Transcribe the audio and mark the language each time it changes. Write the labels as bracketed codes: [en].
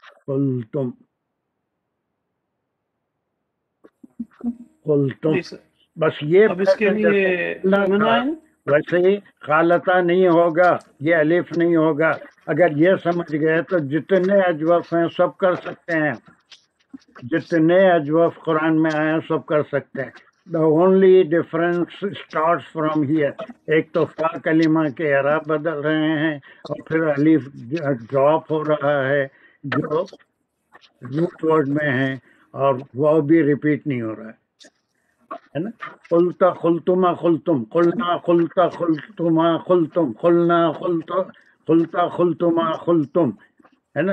[ar] قلتم قلتم. [ur] بس یہ اب اس کے لیے ویسے ہی خالتا نہیں ہوگا، یہ الف نہیں ہوگا. اگر یہ سمجھ گئے تو جتنے اجوف ہیں سب کر سکتے ہیں. جتنے اجوف قرآن میں آئے ہیں سب کر سکتے ہیں. [en] The only difference starts from here. [ur] ایک تو فا کلمہ کے اعراب بدل رہے ہیں اور پھر الف ڈراپ ہو رہا ہے جو روٹ ورڈ میں ہے، اور وہ بھی ریپیٹ نہیں ہو رہا ہے نا. [ar] قلتا قلتما قلتم، قلنا قلتا قلتما قلتم، قلنا قلتا قلتما قلتم، [ur] ہے نا.